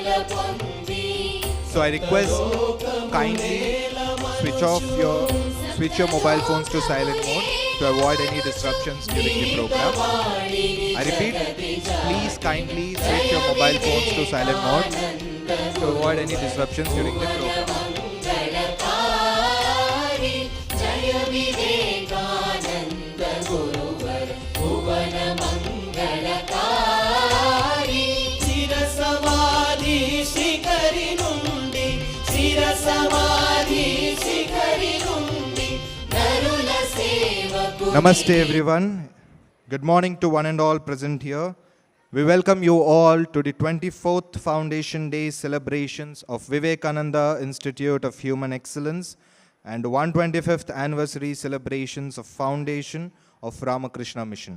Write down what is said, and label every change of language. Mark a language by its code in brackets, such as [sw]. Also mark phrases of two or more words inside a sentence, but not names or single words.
[en] So I request kindly switch your mobile phones to silent mode to avoid any disruptions during the program. I repeat, please kindly switch your mobile phones to silent mode to avoid any disruptions during the program. [hi] मंगलकारी जय विवेकानंद गुरुवर भुवन मंगलकारी [te] చిరసమాధి శిఖరి నుండి చిరసమాధి శిఖరి నుండి నరుల సేవకు [en] Namaste everyone. Good morning to one and all present here. We welcome you all to the 24th Foundation Day celebrations of Vivekananda Institute of Human Excellence and 125th anniversary celebrations of Foundation of Ramakrishna Mission.